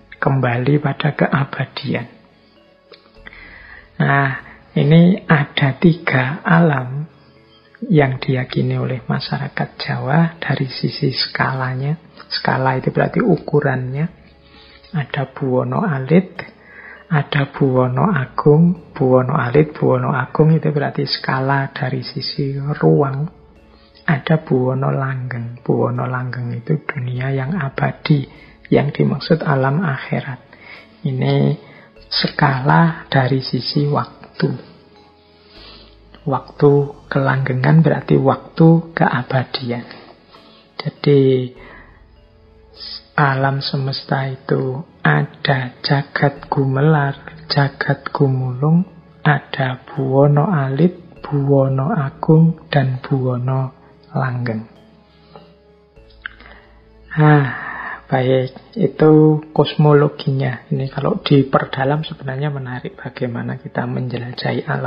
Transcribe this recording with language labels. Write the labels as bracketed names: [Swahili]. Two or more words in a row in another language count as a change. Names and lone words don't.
[Indonesian] Kembali pada keabadian. Nah, ini ada 3 alam yang diyakini oleh masyarakat Jawa dari sisi skalanya. Skala itu berarti ukurannya. Ada Buwono Alit, ada Buwono Agung. Buwono Alit, Buwono Agung itu berarti skala dari sisi ruang. Ada Buwono Langgeng. Buwono Langgeng itu dunia yang abadi, yang dimaksud alam akhirat. Ini skala dari sisi waktu. Waktu kelanggengan berarti waktu keabadian. Jadi alam semesta itu ada [Javanese] jagat gumelar, jagat gumulung, [Indonesian] ada Buwono Alit, Buwono Agung, dan Buwono Langgeng. Baik, itu kosmologinya. Ini kalau diperdalam sebenarnya menarik bagaimana kita menjelajahi alam.